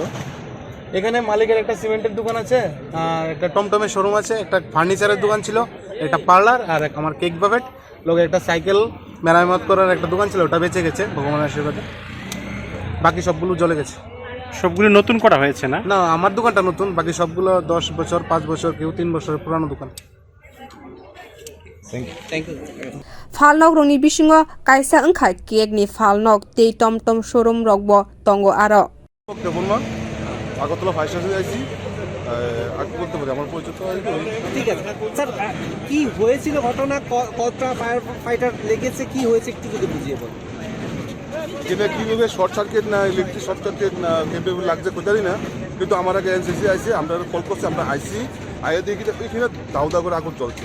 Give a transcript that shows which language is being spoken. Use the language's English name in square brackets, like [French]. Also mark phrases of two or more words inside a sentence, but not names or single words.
[Bangla] এখানে মালিকের একটা সিমেন্টের দোকান আছে, আর একটা টমটমের শোরুম আছে, একটা ফার্নিচারের দোকান ছিল, একটা পার্লার, আর আমার কেক বাফেট লোকের একটা সাইকেল মেরামত করার একটা দোকান ছিল, ওটা বেঁচে গেছে ভগবানের আশীর্বাদে। বাকি সবগুলো জ্বলে গেছে। সবগুলো নতুন করা হয়েছে না? না, আমার দোকানটা নতুন, বাকি সবগুলো 10 বছর 5 বছর কেউ 3 বছরের পুরানো দোকান। [Kok Borok] phalnok rongni bisingo kaisa wngkha cake ni phalnok tei tomtom showroom rok bo tongo aro [Bangla] আগরতলা ফায়ার স্টেশনে যাইছি, আগে করতে পারি আমার পরিচিত। ঠিক আছে স্যার, কি হয়েছিল ঘটনা? কতটা [English] fire fighter [Bangla] লেগেছে, কি হয়েছে একটু যদি বুঝিয়ে বল। যেটা কীভাবে [English] short circuit [Bangla] না [English] electric short circuit [Bangla] না কেমন লাগছে কোথায় না, কিন্তু আমার আগে এনসিসি আইসি, আমরা কল করছি, আমরা আইসি আইয়া দেখি এখানে দাউদা করে আগুন চলছে।